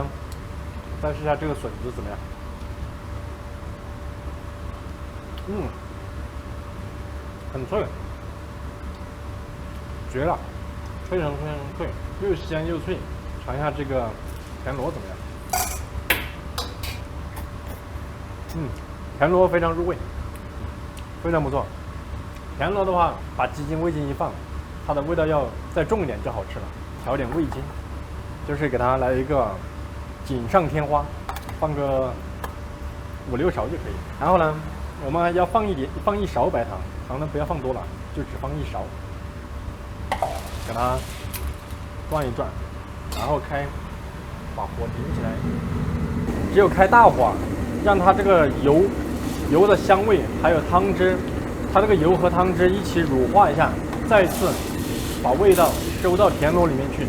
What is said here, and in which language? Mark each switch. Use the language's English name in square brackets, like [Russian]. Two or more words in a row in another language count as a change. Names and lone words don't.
[Chinese] 再試一下這個筍子怎麼樣？很脆，絕了，非常非常脆，又香又脆。嘗一下這個田螺怎麼樣？田螺非常入味，非常不錯。田螺的話，把雞精、味精一放。它的味道要再重一點就好吃了，調點味精，就是給它來一個錦上添花，放個5、6勺就可以。然後呢，我們要放1勺白糖，糖呢不要放多了，就只放1勺，給它轉一轉，然後把火頂起來，只有開大火，讓它這個油的香味還有湯汁，它這個油和湯汁一起乳化一下，再次把味道收到田螺裡面去。